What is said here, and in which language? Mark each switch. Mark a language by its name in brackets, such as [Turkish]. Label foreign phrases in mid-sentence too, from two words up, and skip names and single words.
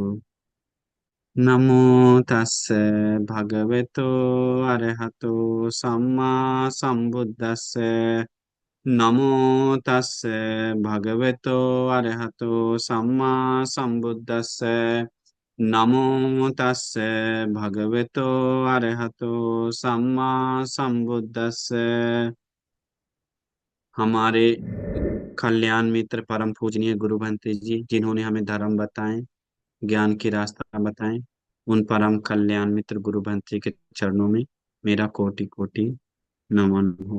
[Pali] नमो तस्से भगवतो अरहतो सम्मा संबुद्दस्से। नमो तस्से भगवतो अरहतो सम्मा संबुद्दस्से। नमो तस्से भगवतो अरहतो सम्मा संबुद्दस्से। [Hindi] हमारे कल्याण मित्र परम पूजनीय गुरु भंते जी, जिन्होंने हमें धर्म बताए, ज्ञान की रास्ता बताए, उन परम कल्याण मित्र गुरु भंते के चरणों में मेरा कोटि कोटि नमन हो।